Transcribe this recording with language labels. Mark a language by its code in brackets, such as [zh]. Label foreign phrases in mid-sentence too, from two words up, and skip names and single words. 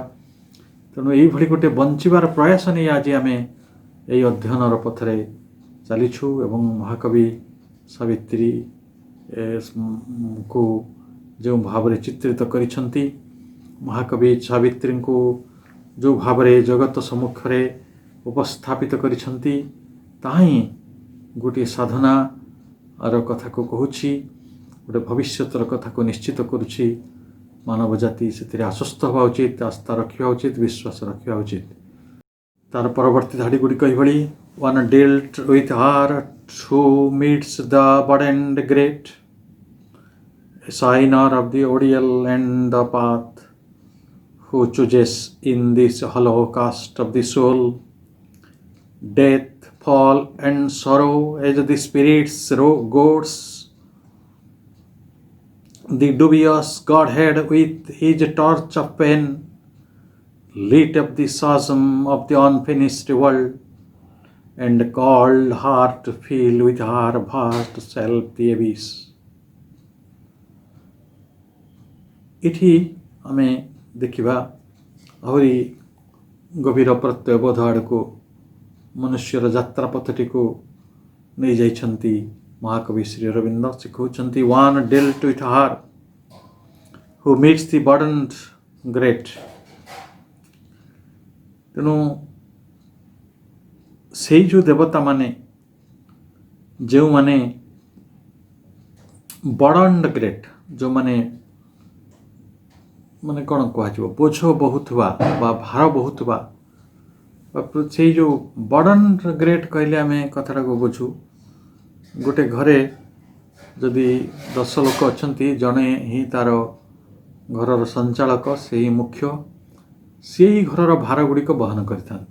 [or] ତେଣୁ ଏଇଭଳି ଗୋଟେ ବଞ୍ଚିବାର ପ୍ରୟାସ ନେଇ ଆଜି ଆମେ ଏହି ଅଧ୍ୟୟନର ପଥରେ ଚାଲିଛୁ ଏବଂ ମହାକବି ସାବିତ୍ରୀ କୁ ଯେଉଁ ଭାବରେ ଚିତ୍ରିତ କରିଛନ୍ତି, ମହାକବି ସାବିତ୍ରୀଙ୍କୁ ଯେଉଁ ଭାବରେ ଜଗତ ସମ୍ମୁଖରେ ଉପସ୍ଥାପିତ କରିଛନ୍ତି, ତାହା ହିଁ ଗୋଟିଏ ସାଧନାର କଥାକୁ କହୁଛି, ଗୋଟେ ଭବିଷ୍ୟତର କଥାକୁ ନିଶ୍ଚିତ କରୁଛି। ମାନବ ଜାତି ସେଥିରେ ଆଶ୍ୱସ୍ତ ହେବା ଉଚିତ, ଆସ୍ଥା ରଖିବା ଉଚିତ, ବିଶ୍ୱାସ ରଖିବା ଉଚିତ। ତାର ପରବର୍ତ୍ତୀ ଧାଡ଼ି ଗୁଡ଼ିକ ଏହିଭଳି: [en] One dealt with her who meets the burdened great, a signer of the ordeal and the path, who chooses in this hollow cast of the soul death, fall and sorrow as the spirit's goads the dubious Godhead with his torch of pain, lit up the chasm of the unfinished world, and called her to fill with her vast self the abyss. [or] ଏଠି ଆମେ ଦେଖିବା ଆହୁରି ଗଭୀର ପ୍ରତ୍ୟୟବୋଧ ଆଡ଼କୁ ମନୁଷ୍ୟର ଯାତ୍ରା ପଥଟିକୁ ନେଇଯାଇଛନ୍ତି ମହାକବି ଶ୍ରୀ ଅରବିନ୍ଦ। ସେ କହୁଛନ୍ତି [en] One dealt with her who meets the burdened great। [or] ତେଣୁ ସେଇ ଯେଉଁ ଦେବତାମାନେ, ଯେଉଁମାନେ [en] burdened great, [or] ଯେଉଁମାନେ ମାନେ କ'ଣ କୁହାଯିବ, ବୋଝ ବହୁଥିବା ବା ଭାର ବହୁଥିବା, ସେଇ ଯେଉଁ [en] burdened great [or] କହିଲେ ଆମେ କଥାଟାକୁ ବୁଝୁ, ଗୋଟେ ଘରେ ଯଦି 10 ଲୋକ ଅଛନ୍ତି, ଜଣେ ହିଁ ତା'ର ଘରର ସଞ୍ଚାଳକ, ସେହି ମୁଖ୍ୟ, ସେହି ଘରର ଭାର ଗୁଡ଼ିକ ବହନ କରିଥାନ୍ତି।